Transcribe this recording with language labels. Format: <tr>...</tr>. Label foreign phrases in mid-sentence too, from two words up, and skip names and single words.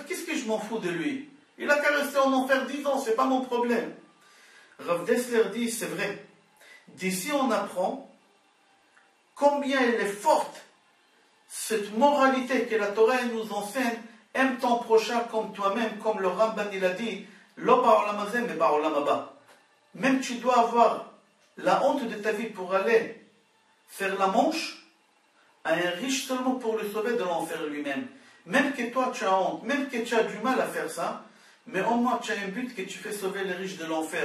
<fr>Qu'est-ce que je m'en fous de lui? Il a qu'à rester en enfer 10 ans, c'est pas mon problème. Rav Dessler dit, c'est vrai. D'ici on apprend combien elle est forte, cette moralité que la Torah nous enseigne, aime ton prochain comme toi-même, comme le Ramban il a dit,</fr> <he>לא בעולם הזה, mais בעולם הבא.</he> <fr>Même tu dois avoir la honte de ta vie pour aller faire la manche à un riche seulement pour le sauver de l'enfer lui-même. Même que toi tu as honte, même que tu as du mal à faire ça, mais au moins tu as un but que tu fais sauver les riches de l'enfer.</fr>